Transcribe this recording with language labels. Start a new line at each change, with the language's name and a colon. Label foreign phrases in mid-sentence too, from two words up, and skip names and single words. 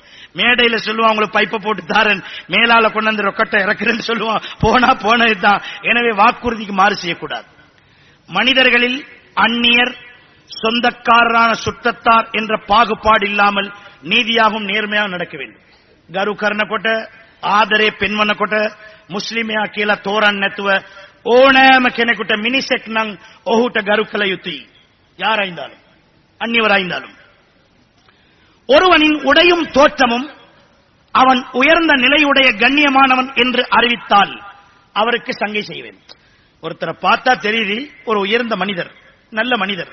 Tamil: மேடையில சொல்லுவான், உங்களுக்கு பைப்பை போட்டு தாரன், மேலால கொண்டு வந்து ரொக்கட்டை இறக்குறேன்னு சொல்லுவான். போனா போனதுதான். எனவே வாக்குறுதிக்கு மாறு செய்யக்கூடாது. மனிதர்களில் அந்நியர், சொந்தக்காரரான சுற்றத்தார் என்ற பாகுபாடு இல்லாமல் நீதியாகவும் நேர்மையாக நடக்க வேண்டும்.
Sinhala: කරු කර්ණ කොට ආදරේ පෙන්වන කොට මුස්ලිමයා කියලා තෝරන්න නැතුව ඕනෑම කෙනෙකුට මිනිසෙක් නම් ඔහුට ගරු කළ යුතුයි.
Tamil: யாராய்ந்தாலும் அந்நியவராய்ந்தாலும். ஒருவனின் உடையும் தோற்றமும் அவன் உயர்ந்த நிலையுடைய கண்ணியமானவன் என்று அறிவித்தால் அவருக்கு சங்கை செய்வேன். ஒருத்தரை பார்த்தா தெரியுது ஒரு உயர்ந்த மனிதர், நல்ல மனிதர்.